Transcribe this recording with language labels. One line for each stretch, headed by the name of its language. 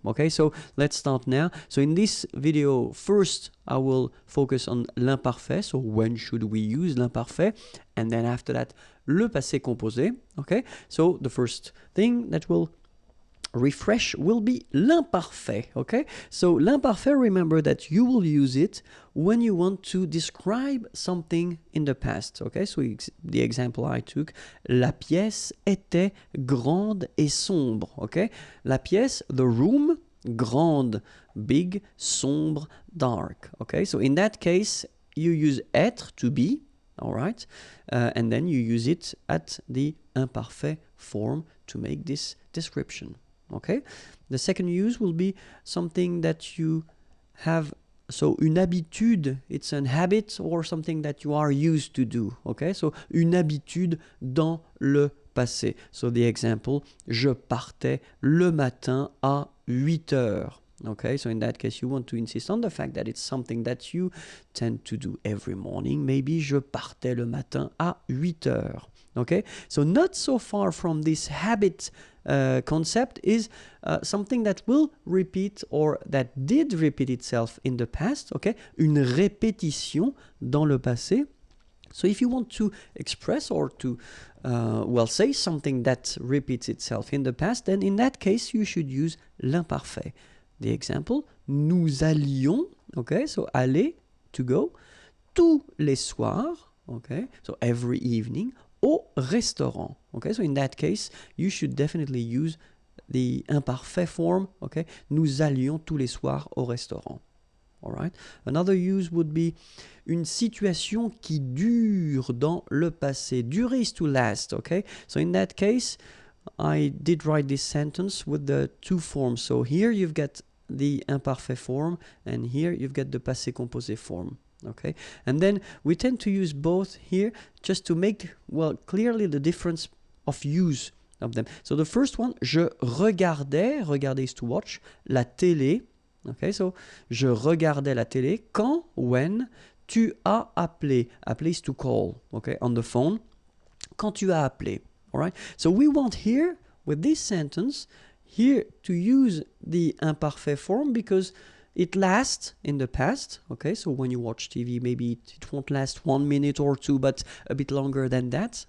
English: Okay, so let's start now. So in this video, first I will focus on l'imparfait, so when should we use l'imparfait, and then after that le passé composé. Okay, so the first thing that will refresh will be l'imparfait. Okay, so l'imparfait, remember that you will use it when you want to describe something in the past. Okay, so the example I took,
French: la pièce était grande et sombre.
English: Okay,
French: la pièce,
English: the room, grande, big, sombre, dark. Okay, so in that case you use être, to be, all right, and then you use it at the imparfait form to make this description. Okay, the second use will be something that you have, so
French: une habitude,
English: it's an habit or something that you are used to do. Okay, so
French: une habitude dans le passé.
English: So the example,
French: je partais le matin à 8 heures.
English: Okay, so in that case you want to insist on the fact that it's something that you tend to do every morning. Maybe
French: je partais le matin à 8 heures.
English: Okay, so not so far from this habit concept is something that will repeat or that did repeat itself in the past. Okay,
French: une répétition dans le passé.
English: So if you want to express or to well, say something that repeats itself in the past, then in that case you should use l'imparfait. The example,
French: nous allions,
English: okay, so aller, to go,
French: tous les soirs,
English: okay, so every evening,
French: au restaurant.
English: Okay, so in that case, you should definitely use the imparfait form.
French: Okay, nous allions tous les soirs au restaurant.
English: All right. Another use would be
French: une situation qui dure dans le passé.
English: Durer is to last. Okay, so in that case, I did write this sentence with the two forms. So here you've got the imparfait form, and here you've got the passé composé form. Okay, and then we tend to use both here just to make, well, clearly the difference of use of them. So the first one,
French: je regardais,
English: regarder is to watch,
French: la télé.
English: Okay, so
French: je regardais la télé quand,
English: when,
French: tu as appelé.
English: Appeler is to call, okay, on the phone.
French: Quand tu as appelé.
English: All right, so we want here, with this sentence, here to use the imparfait form because it lasts in the past. Okay, so when you watch TV, maybe it won't last 1 minute or two, but a bit longer than that.